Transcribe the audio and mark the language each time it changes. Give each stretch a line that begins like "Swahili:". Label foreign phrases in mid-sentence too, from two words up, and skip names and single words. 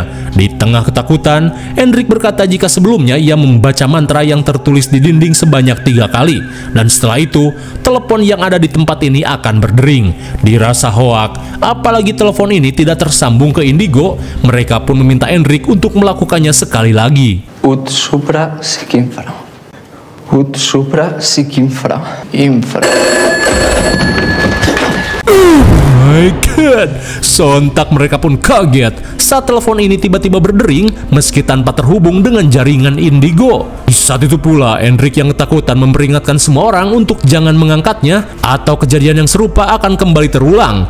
Indonesian: Di tengah ketakutan, Enric berkata jika sebelumnya ia membaca mantra yang tertulis di dinding sebanyak 3 kali. Dan setelah itu, telepon yang ada di tempat ini akan berdering. Dirasa hoak, apalagi telepon ini tidak tersambung ke Indigo, mereka pun meminta Enric untuk melakukannya sekali lagi.
Latin: Ut supra sic infra. Ut supra sic infra. Infra.
English: My God,
Indonesian: sontak mereka pun kaget saat telepon ini tiba-tiba berdering meski tanpa terhubung dengan jaringan Indigo. Di saat itu pula, Enric yang ketakutan memperingatkan semua orang untuk jangan mengangkatnya atau kejadian yang serupa akan kembali terulang.